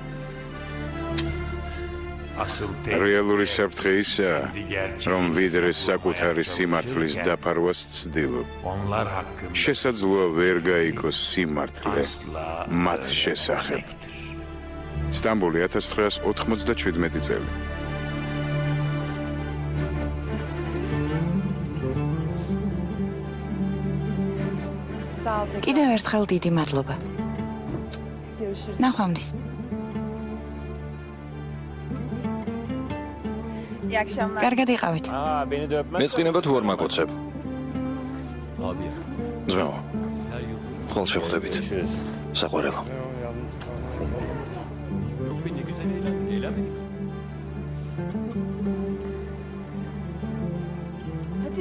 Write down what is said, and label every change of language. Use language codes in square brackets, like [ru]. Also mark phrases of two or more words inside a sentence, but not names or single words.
[ka] რეალური საფრთხე ისაა, რომ ვიდრე საკუთარი სიმართლის დაფარვას ცდილობ. შესაძლოა ვერ გაიგოს სიმართლე მათ შესახებ. სტამბოლი 1997 წელი. [tr] Sağ ol tekrar. [ka] კიდევ ერთხელ დიდი მადლობა. [tr] Görüşürüz. [ka] ნახვამდის. [tr] İyi akşamlar. [ka] კარგად იყავით. მეწყინება თუ არ მაკოცებ? [tr] Abi ya. [ka] ძმაო, [tr] Siz her yıl. [ka] ხოლ შეხვდებით. საყვარელო. [tr] Yok be ne güzel eğlendik. Eğlenmedik. Hadi.